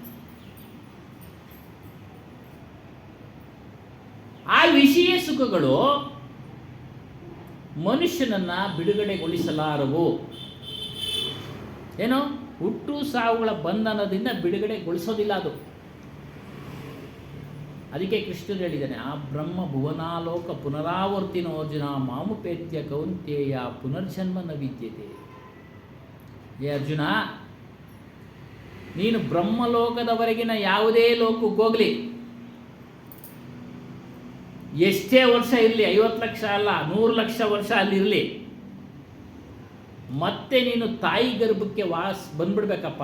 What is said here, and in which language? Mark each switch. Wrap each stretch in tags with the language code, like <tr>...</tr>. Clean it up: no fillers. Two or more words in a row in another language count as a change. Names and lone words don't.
<kn>ಆ ವಿಷಯ ಸುಖಗಳು ಮನುಷ್ಯನನ್ನ ಬಿಡುಗಡೆಗೊಳಿಸಲಾರವು. ಏನೋ ಹುಟ್ಟು ಸಾವುಗಳ ಬಂಧನದಿಂದ ಬಿಡುಗಡೆಗೊಳಿಸೋದಿಲ್ಲ ಅದು. ಅದಕ್ಕೆ ಕೃಷ್ಣನು ಹೇಳಿದ್ದಾನೆ,</kn> <sa>ಆ ಬ್ರಹ್ಮ ಭುವನಾಲೋಕ ಪುನರಾವರ್ತಿನೋರ್ಜುನ ಮಾಮುಪೇತ್ಯ ಕೌಂತೇಯ ಪುನರ್ಜನ್ಮ ನ ವಿದ್ಯತೆ.</sa> <kn>ಏ ಅರ್ಜುನ, ನೀನು ಬ್ರಹ್ಮಲೋಕದವರೆಗಿನ ಯಾವುದೇ ಲೋಕಕ್ಕೆ ಹೋಗಲಿ, ಎಷ್ಟೇ ವರ್ಷ ಇರಲಿ, 50 ಲಕ್ಷ ಅಲ್ಲ 100 ಲಕ್ಷ ವರ್ಷ ಅಲ್ಲಿರಲಿ, ಮತ್ತೆ ನೀನು ತಾಯಿ ಗರ್ಭಕ್ಕೆ ಬಂದ್ಬಿಡ್ಬೇಕಪ್ಪ.</kn>